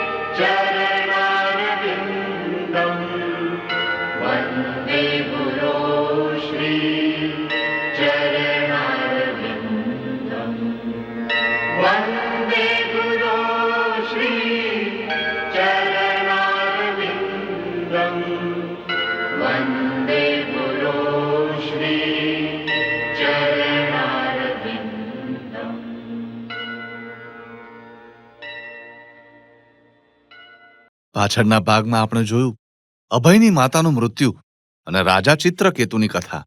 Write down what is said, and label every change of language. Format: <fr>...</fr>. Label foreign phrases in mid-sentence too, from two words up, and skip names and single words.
<sa>चरणारविन्दं वन्दे गुरो श्री चरणारविन्दं वन्दे गुरो श्री चरणारविन्दं वन्दे गुरो श्री चरणारविन्दम्.</sa> <gu>પાછળના ભાગમાં આપણે જોયું અભયની માતાનું મૃત્યુ અને રાજા ચિત્રકેતુની કથા.</gu>